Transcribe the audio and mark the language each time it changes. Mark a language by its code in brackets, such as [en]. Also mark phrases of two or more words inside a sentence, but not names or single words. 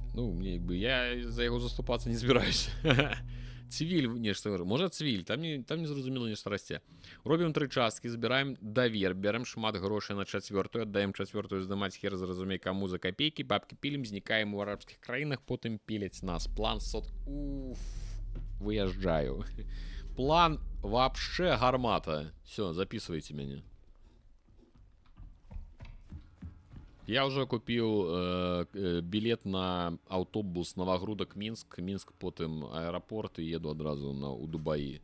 [be] Ну, мне бы я за яго заступацца не збіраюся. Цвіль нешта. Можа цвіль, там не зразумела нешта расце. Робім 3 часткі, збіраем давер, бярем шмат грошай на 4-ю, аддаем 4-ю здымаць хер зразумей каму за копейкі, бабкі пілім, знікаем у арабскіх краінах, потым піляць нас. План сот... Уф, выязджаю. План вообще гармата. [ru] Все, записывайте мяне. Я уже купил билет на автобус Новогрудок-Минск, Минск, потом аэропорт и еду одразу у Дубаи.